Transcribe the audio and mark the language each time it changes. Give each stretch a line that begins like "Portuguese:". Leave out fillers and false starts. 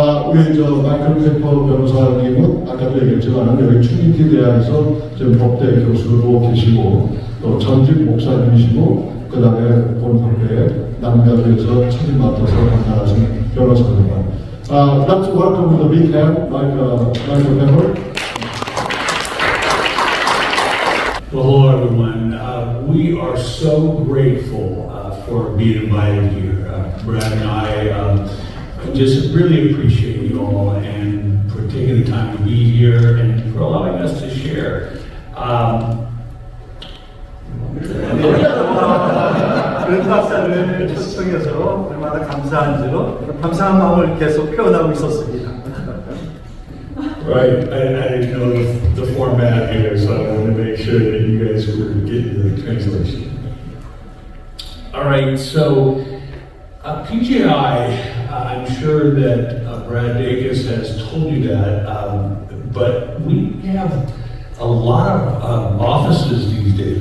Korean: 우리 마이클 페퍼 변호사님은 아까도 얘기했지만 여기 트리니티 대학에서 지금 법대 교수로 계시고 또 전직 목사님이시고 그 다음에 공립학교에 남가교에서 책임 맡아서 담당하신 변호사입니다.
English: Let's welcome with a big hand, Michael Peffer. Well, hello everyone. We are so grateful for being invited here. Brad and I just really appreciate you all and for taking the time to be here and for allowing us to share.
Korean: 그런 박사를 초청해서 얼마나 감사한지로 감사한 마음을 계속 표현하고 있었습니다.
English: Right, I didn't know the format here, so I wanted to make sure that you guys were getting the translation. All right, so PGI, I'm sure that Brad Dacus has told you that, but we have a lot of offices these days.